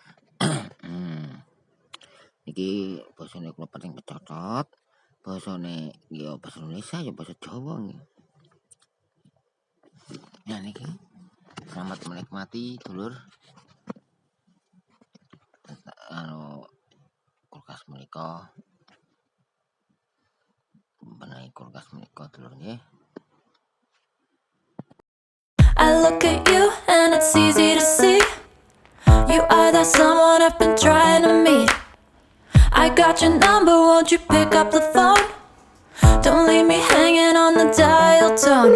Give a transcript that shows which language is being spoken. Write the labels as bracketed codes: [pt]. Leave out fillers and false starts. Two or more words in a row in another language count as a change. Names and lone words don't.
[jv] Iki basane kula pating pecocot, basane ya basa Indonesia ya basa Jawa nggih. Ya niki [id] selamat menikmati [jv] dulur. Kulkas menika benahi kulkas menika dulur nggih. [en] I look at you and it's easy to see you are that someone I've been trying to meet. I got your number, won't you pick up the phone? Don't leave me hanging on the dial tone.